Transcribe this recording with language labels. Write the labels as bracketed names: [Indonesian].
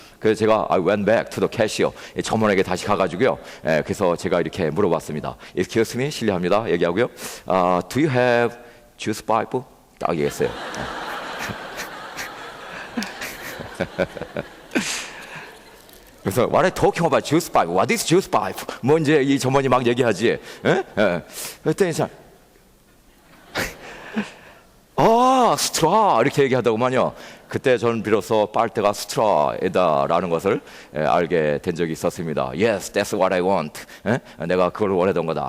[Korean] 그래서 제가 [English] I went back to the cashier. [Korean] 점원에게 다시 가가지고요. 그래서 제가 이렇게 물어봤습니다. [English] Excuse me, [Korean] 실례합니다. 얘기하고요. [English] Do you have juice pipe? [Korean] 딱 얘기했어요. [English] 그래서 What are you talking about juice pipe? What is juice pipe? [Korean] 뭐 이제 이 점원이 막 얘기하지. 그랬더니 스트라 이렇게 얘기하더구만요. 그때 저는 비로소 빨대가 스트라이다라는 것을 알게 된 적이 있었습니다. [English] Yes, that's what I want. [Korean] 내가 그걸 원하던 거다.